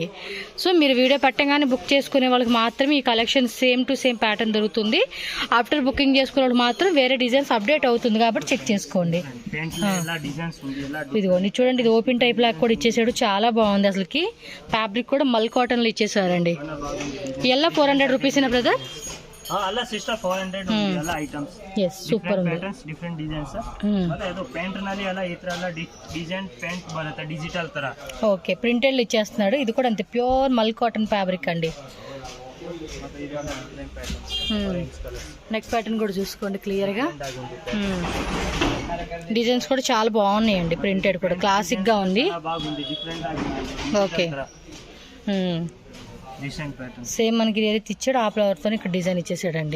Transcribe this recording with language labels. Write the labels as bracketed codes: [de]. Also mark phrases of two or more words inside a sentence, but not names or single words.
[te] సో మీరు వీడియో పెట్టగానే బుక్ చేసుకునే వాళ్ళకి మాత్రమే ఈ కలెక్షన్ [en] same to same pattern [te] దొరుకుతుంది. [en] after booking [te] చేసుకునే వాళ్ళు మాత్రం వేరే [en] designs update [te] అవుతుంది. కాబట్టి చెక్ చేసుకోండి. ఇదిగోండి చూడండి, ఇది [en] open type [te] లాగా కూడా ఇచ్చేసాడు. చాలా బాగుంది అసలుకి. ఫ్యాబ్రిక్ కూడా మల్ కాటన్లో ఇచ్చేసారండి. ఇలా 400 రూపీసేనా బ్రదర్? [kn] ಅಲ್ಲ ಸಿಸ್ಟರ್ 400 ಎಲ್ಲ ಐಟಮ್ಸ್. [en] yes, super ఉంది. patterns different designs. [kn] ಮತ್ತೆ ಇದು ಪ್ಯಾಂಟ್ ನಲ್ಲಿ ಎಲ್ಲ ಈ ತರ ಎಲ್ಲ [en] design pant [kn] ಬರುತ್ತೆ ಡಿಜಿಟಲ್ ತರ. [en] okay, printed [te] ఇచ్చేస్తున్నాడు. ఇది కూడా అంతే [en] pure mul cotton fabric [te] అండి. [en] neck pattern [te] కూడా చూసుకోండి క్లియర్ గా. డిజైన్స్ కూడా చాలా బాగున్నాయండి. ప్రింటెడ్ కూడా క్లాసిక్ గా ఉంది. [en] okay, same [te] మనకి ఏదైతే ఇచ్చాడో ఆ ఫ్లవర్ తో ఇక్కడ డిజైన్ ఇచ్చేసాడండి.